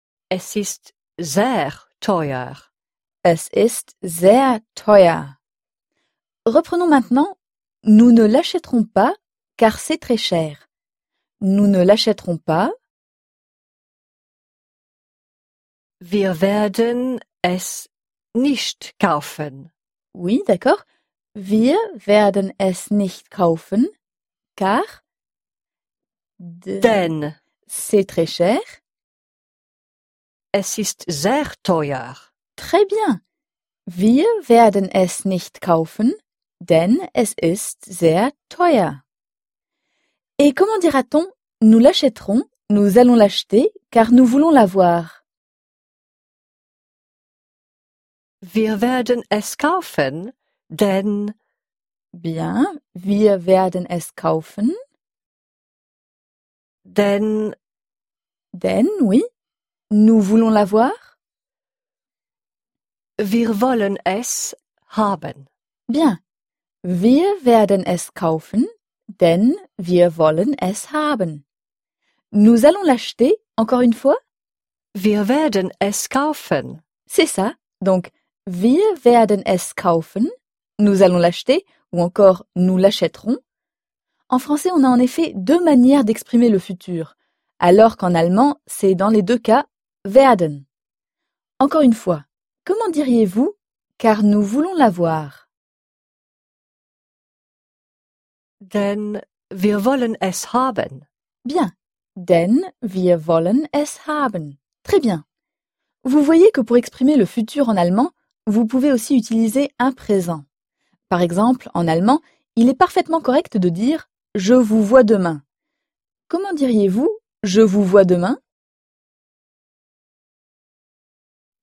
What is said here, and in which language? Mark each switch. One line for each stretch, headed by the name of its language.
German: Es ist sehr teuer. Es ist sehr teuer.
French: Reprenons maintenant « Nous ne l'achèterons pas, car c'est très cher. » Nous ne l'achèterons pas.
German: Wir werden es nicht kaufen.
French: Oui, d'accord.
German: Wir werden es nicht kaufen,
French: car...
German: Denn.
French: C'est très cher.
German: Es ist sehr teuer.
French: Très bien.
German: Wir werden es nicht kaufen. Denn es ist sehr teuer.
French: Et comment dira-t-on « Nous l'achèterons, nous allons l'acheter, car nous voulons l'avoir. »
German: Wir werden es kaufen, denn...
French: Bien,
German: wir werden es kaufen. Denn... Denn,
French: oui, nous voulons l'avoir.
German: Wir wollen es haben.
French: Bien.
German: Wir werden es kaufen, denn wir wollen es haben.
French: Nous allons l'acheter, encore une fois?
German: Wir werden es kaufen.
French: C'est ça. Donc,
German: wir werden es kaufen,
French: nous allons l'acheter, ou encore nous l'achèterons. En français, on a en effet deux manières d'exprimer le futur, alors qu'en allemand, c'est dans les deux cas werden. Encore une fois, comment diriez-vous « car nous voulons l'avoir »
German: Denn wir wollen es haben.
French: Bien.
German: Denn wir wollen es haben.
French: Très bien. Vous voyez que pour exprimer le futur en allemand, vous pouvez aussi utiliser un présent. Par exemple, en allemand, il est parfaitement correct de dire « je vous vois demain ». Comment diriez-vous « je vous vois demain » ?